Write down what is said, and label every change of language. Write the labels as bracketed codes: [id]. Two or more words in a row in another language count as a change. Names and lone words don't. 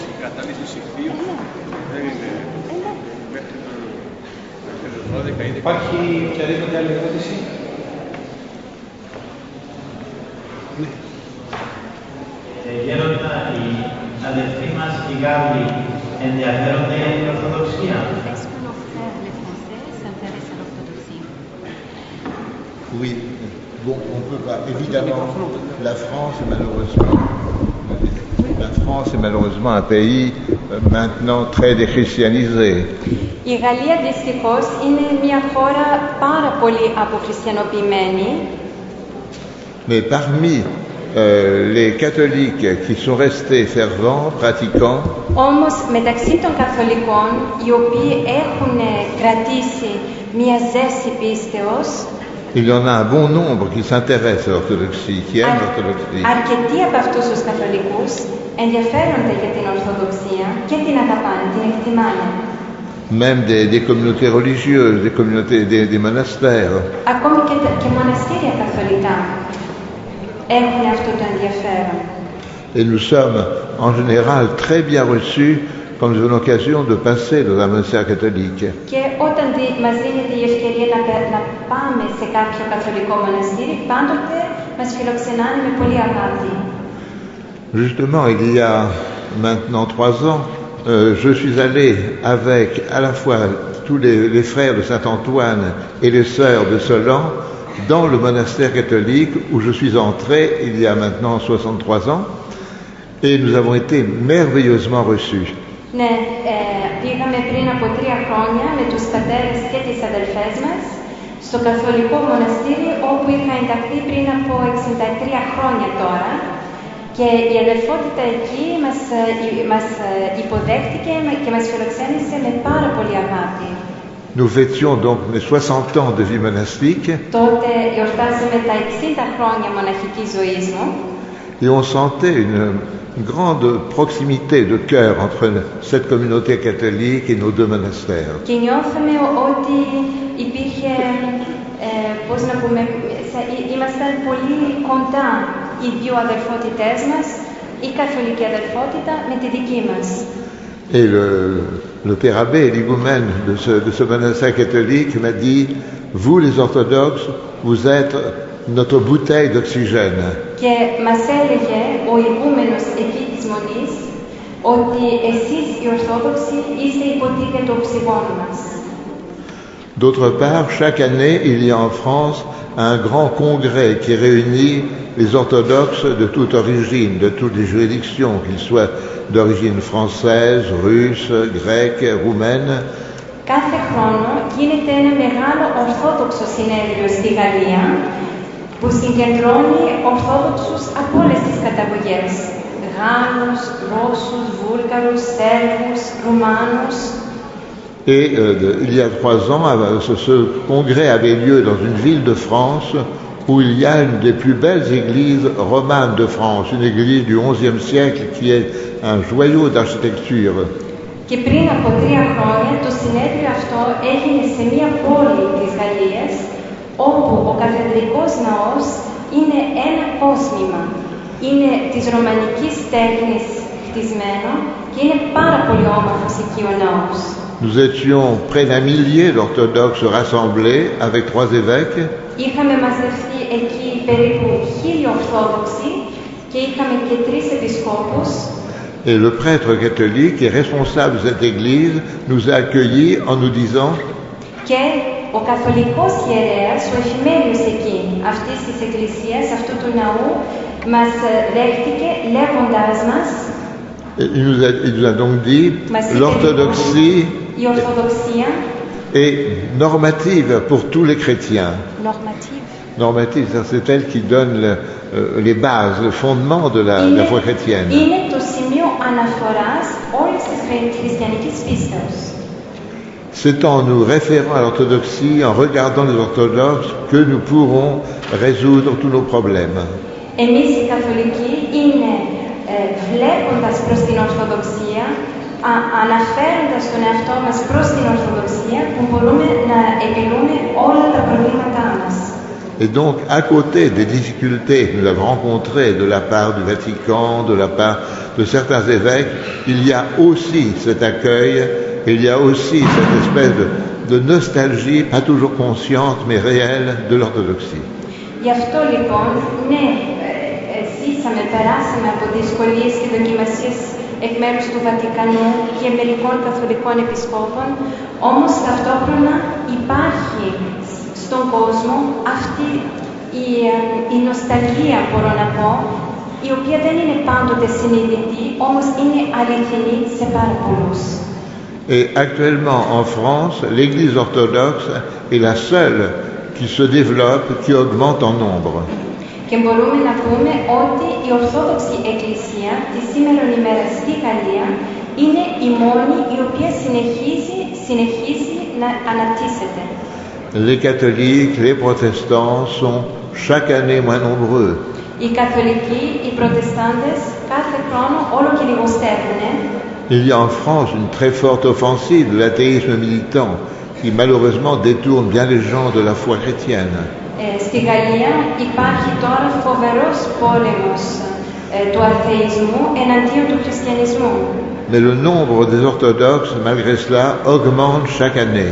[el] Η κατάλυση ηχθείου δεν είναι μέχρι το 12 ή 10. Υπάρχει οποιαδήποτε άλλη ερώτηση? Ναι. Γέροντα, οι αδελφοί μας, οι Γάλλοι, ενδιαφέρονται για την Ορθοδοξία. [fr] Oui, bon, on peut pas. Évidemment, la France est malheureusement un pays maintenant très déchristianisé. [el] Η Γαλλία δυστυχώς είναι μια χώρα πάρα πολύ αποχριστιανοποιημένη. [fr] Mais parmi les catholiques qui sont restés fervents, pratiquants, [el] Όμως μεταξύ των καθολικών, οι οποίοι έχουν κρατήσει μια ζέση πίστεως, [fr] il y en a un bon nombre qui s'intéressent à l'orthodoxie, qui aiment l'orthodoxie. [el] αρκετοί από αυτούς τους καθολικούς ενδιαφέρονται για την Ορθοδοξία και την αγαπάνε, την εκτιμάνε. [fr] Même des communautés religieuses, des communautés, des monastères. [el] Ακόμη και μοναστήρια καθολικά έχουν αυτό το ενδιαφέρον. [fr] Et nous sommes en général très bien reçus quand nous avons l'occasion de passer dans un monastère catholique. [el] Και όταν μας δίνεται η ευκαιρία να πάμε σε κάποιο καθολικό μοναστήρι, πάντοτε μας φιλοξενάνε με πολύ αγάπη. [fr] Justement, il y a maintenant 3 ans, je suis allé avec à la fois tous les frères de Saint-Antoine et les sœurs de Solan dans le monastère catholique où je suis entré il y a maintenant 63 ans et nous avons été merveilleusement reçus. [el] Ναι, πήγαμε πριν από 3 χρόνια με τους πατέρες και τις αδελφές μας στο καθολικό μοναστήρι όπου είχα ενταχθεί πριν από 63 χρόνια τώρα και η αδελφότητα εκεί μας υποδέχτηκε και μας φιλοξένησε με πάρα πολύ αγάπη. [fr] Nous fêtions donc mes 60 ans de vie monastique. [el] Τότε γιορτάσαμε τα 60 χρόνια μοναχικής ζωής μου. [fr] Et on sentait une grande proximité de cœur entre cette communauté catholique et nos 2 monastères. [el] Και νιώθαμε ότι υπήρχε, πώς να πούμε, ήμασταν πολύ κοντά οι 2 αδελφότητές μας, η καθολική αδελφότητα με τη δική μας. [fr] Et le père abbé, l'higoumène de ce monastère catholique, m'a dit, vous les orthodoxes, vous êtes notre bouteille d'oxygène. [el] Και μας έλεγε ο ηγούμενος εκεί της Μονής ότι εσείς οι Ορθόδοξοι είστε η ποτήρια του οξυγόνου μας. [fr] D'autre part, chaque année, il y a en France un grand congrès qui réunit les orthodoxes de toute origine, de toutes les juridictions, qu'ils soient d'origine française, russe, grecque, roumaine. [el] Κάθε χρόνο γίνεται ένα μεγάλο Ορθόδοξο συνέδριο στη Γαλλία που συγκεντρώνει Ορθόδοξους από όλες τις καταγωγές. Γάλλους, Ρώσους, Βούλγαρους, Σέρβους, Ρουμάνους. [fr] Et il y a 3 ans, ce congrès avait lieu dans une ville de France où il y a une des plus belles églises romanes de France, une église du XIe siècle qui est un joyau d'architecture. [el] Και πριν από 3 χρόνια το συνέδριο αυτό έγινε σε μια πόλη της Γαλλίας όπου ο καθεδρικός ναός είναι ένα κόσμημα. Είναι της ρωμανικής τέχνης χτισμένο και είναι πάρα πολύ όμορφος εκεί ο ναός. [fr] Nous étions près d'un millier d'orthodoxes rassemblés avec 3 évêques. [el] Είχαμε μαζευτεί εκεί περίπου 1000 Ορθόδοξοι και είχαμε και 3 επισκόπους. [fr] Et le prêtre catholique qui est responsable de cette église nous a accueillis en nous disant [el] και ο καθολικός ιερέας, ο εφημέριος εκεί αυτής της εκκλησίας, αυτού του ναού, μας δέχτηκε λέγοντάς μας [fr] il nous a donc dit l'orthodoxie [el] η Ορθοδοξία [fr] est normative pour tous les chrétiens. Normative, c'est elle qui donne les bases, le fondement de la foi chrétienne. [el] Είναι το σημείο αναφοράς όλης της χριστιανικής πίστεως. [fr] C'est en nous référant à l'orthodoxie, en regardant les orthodoxes, que nous pourrons résoudre tous nos problèmes. [el] Εμείς οι καθολικοί είναι βλέποντας προς την Ορθοδοξία, αναφέροντας τον εαυτό μας προς την Ορθοδοξία, που μπορούμε να επιλύουμε όλα τα προβλήματά μας. [fr] Et donc, à côté des difficultés que nous avons rencontrées de la part du Vatican, de la part de certains évêques, il y a aussi cet accueil, il y a aussi cette espèce de nostalgie, pas toujours consciente, mais réelle, de l'orthodoxie. [el] Γι' αυτό λοιπόν, ναι, ζήσαμε, περάσαμε από δυσκολίες και δοκιμασίες εκ μέρους του Βατικανού και μερικών καθολικών επισκόπων, όμως ταυτόχρονα υπάρχει στον κόσμο αυτή η νοσταλγία, μπορώ να πω, η οποία δεν είναι πάντοτε συνειδητή, όμως είναι αληθινή σε πάρα πολλούς. [fr] Et actuellement en France, l'Église orthodoxe est la seule qui se développe, qui augmente en nombre. [el] Και μπορούμε να πούμε ότι η Ορθόδοξη Εκκλησία τη σήμερα ημέρα στη Γαλλία είναι η μόνη η οποία συνεχίζει να αναπτύσσεται. [fr] Les catholiques, les protestants sont chaque année moins nombreux. [el] Οι καθολικοί, οι προτεστάντες κάθε χρόνο όλο και λιγοστεύουν. [fr] Il y a en France une très forte offensive de l'athéisme militant qui malheureusement détourne bien les gens de la foi chrétienne. [el] Στη Γαλλία υπάρχει τώρα φοβερός πόλεμος του αθεϊσμού εναντίον του χριστιανισμού. [fr] Mais le nombre des orthodoxes, malgré cela, augmente chaque année.